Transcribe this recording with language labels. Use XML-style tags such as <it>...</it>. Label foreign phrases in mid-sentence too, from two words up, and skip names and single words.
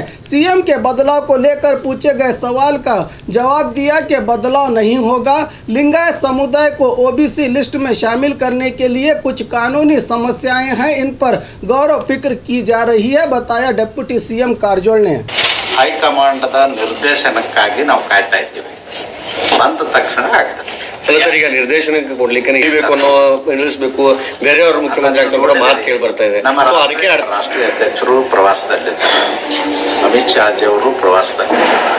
<hi>CM के बदलाव को लेकर पूछे गए सवाल का जवाब दिया कि बदलाव नहीं होगा। लिंगायत समुदाय को</hi> <en>OBC list</en> <hi>में शामिल करने के लिए कुछ कानूनी समस्याएं हैं, इन पर गौर फिक्र की जा रही है, बताया</hi> <en>deputy CM</en> <hi>कारजोल ने।</hi> <kn>ಹೈಕಮಾಂಡ್ ನಿರ್ದೇಶನಕ್ಕಾಗಿ ನಾವು ಕಾಯ್ತಾ ಇದ್ದೀವಿ, ಬಂದ ತಕ್ಷಣ ಆಗ್ತದೆ ಸರ್. ಈಗ ನಿರ್ದೇಶನಕ್ಕೆ ಕೊಡ್ಲಿಕ್ಕೆ ನಿಲ್ಲಬೇಕು ಅನ್ನೋ ನಿಲ್ಲಿಸಬೇಕು, ಬೇರೆಯವರು ಮುಖ್ಯಮಂತ್ರಿ ಆಗ್ತಾರೆ ಕೂಡ ಮಾತು ಕೇಳಿ ಬರ್ತಾ ಇದೆ. ಅದಕ್ಕೆ ರಾಷ್ಟ್ರೀಯ ಅಧ್ಯಕ್ಷರು ಪ್ರವಾಸದಲ್ಲಿದ್ದಾರೆ, ಅಮಿತ್ ಶಾಜಿ ಅವರು ಪ್ರವಾಸದಲ್ಲಿದ್ದಾರೆ.</kn>